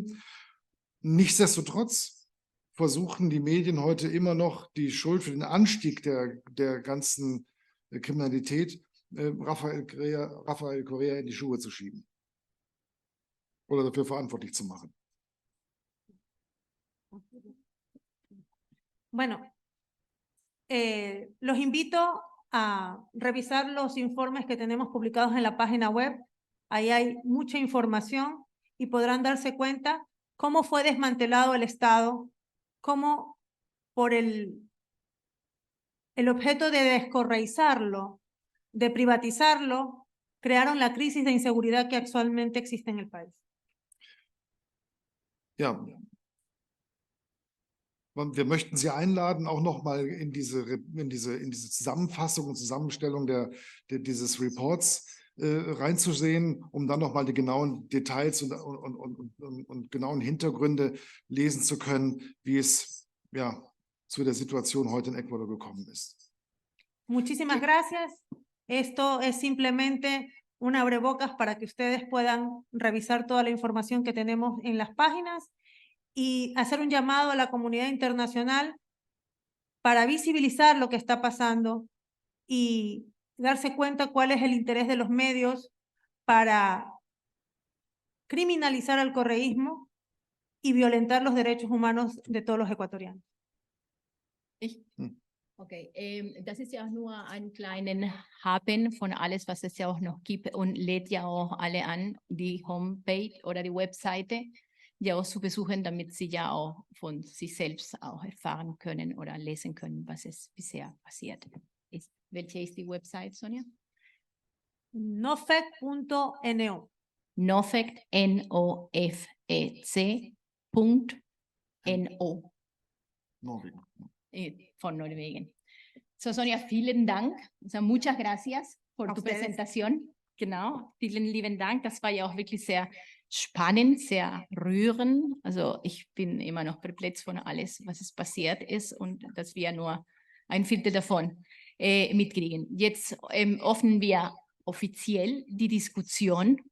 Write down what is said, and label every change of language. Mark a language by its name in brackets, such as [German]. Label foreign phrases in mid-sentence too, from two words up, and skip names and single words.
[German] Nichtsdestotrotz versuchen die Medien heute immer noch die Schuld für den Anstieg der ganzen Kriminalität Rafael Correa in die Schuhe zu schieben oder dafür verantwortlich zu machen. [Spanish] Bueno, los invito a revisar los informes que tenemos publicados en la página web. Ahí hay mucha información y podrán darse cuenta cómo fue desmantelado el Estado, cómo por el objeto de descorreizarlo, de privatizarlo, crearon la crisis de inseguridad que actualmente existe en el país. [German] Ja, wir möchten Sie einladen, auch nochmal in diese Zusammenfassung und Zusammenstellung dieses Reports reinzusehen, um dann nochmal die genauen Details und genauen Hintergründe lesen zu können, wie es ja zu der Situation heute in Ecuador gekommen ist. [Spanish] Muchísimas gracias. Esto es simplemente un abrebocas para que ustedes puedan revisar toda la información que tenemos en las páginas y hacer un llamado a la comunidad internacional para visibilizar lo que está pasando y darse cuenta cuál es el interés de los medios para criminalizar al correísmo y violentar los derechos humanos de todos los ecuatorianos. [German] Okay, das ist ja auch nur ein kleinen Happen von alles, was es ja auch noch gibt und lädt ja auch alle an, die Homepage oder die Webseite ja auch zu besuchen, damit sie ja auch von sich selbst auch erfahren können oder lesen können, was es bisher passiert ist. Welche ist die Website, Sonja? Nofec.no. Nofec, N-O-F-E-C.no. Von Norwegen. So, Sonja, vielen Dank. [Spanish] O sea, muchas gracias por tu Präsentation. [German] Genau, vielen lieben Dank. Das war ja auch wirklich sehr spannend, sehr rührend. Also ich bin immer noch perplex von alles, was es passiert ist und dass wir nur ein Viertel davon mitkriegen. Jetzt öffnen wir offiziell die Diskussion